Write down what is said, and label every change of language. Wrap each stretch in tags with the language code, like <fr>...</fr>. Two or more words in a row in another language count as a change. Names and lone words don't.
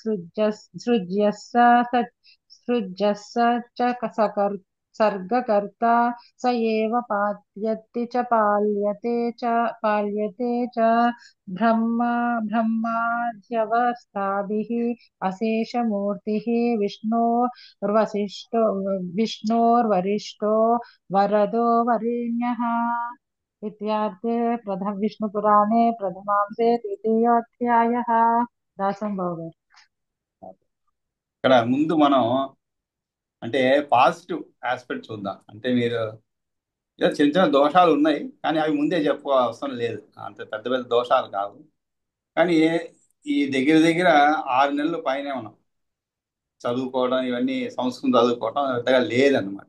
<sa>सृज्यस्य सर्गकर्ता स एव पात्यति च पाल्यते च ब्रह्म ब्रह्माद्यवस्थाभिः अशेषमूर्तिः विष्णोर्वरिष्ठो वरदो वरेण्यः इत्यार्थे प्रथम विष्णुपुराणे प्रथमांशे तृतीयोऽध्यायः दासं भव</sa> <te>ఇక్కడ ముందు మనం అంటే</te> <en>positive aspect</en> <te>చూద్దాం. అంటే మీరు ఏదో చిన్న చిన్న దోషాలు ఉన్నాయి, కానీ అవి ముందే చెప్పు అవసరం లేదు. అంత పెద్ద పెద్ద దోషాలు కావు. కానీ ఈ దగ్గర దగ్గర 6 నెలలు పైనే మనం చదువుకోవడం, ఇవన్నీ సంస్కృతం చదువుకోవడం పెద్దగా లేదన్నమాట.</te>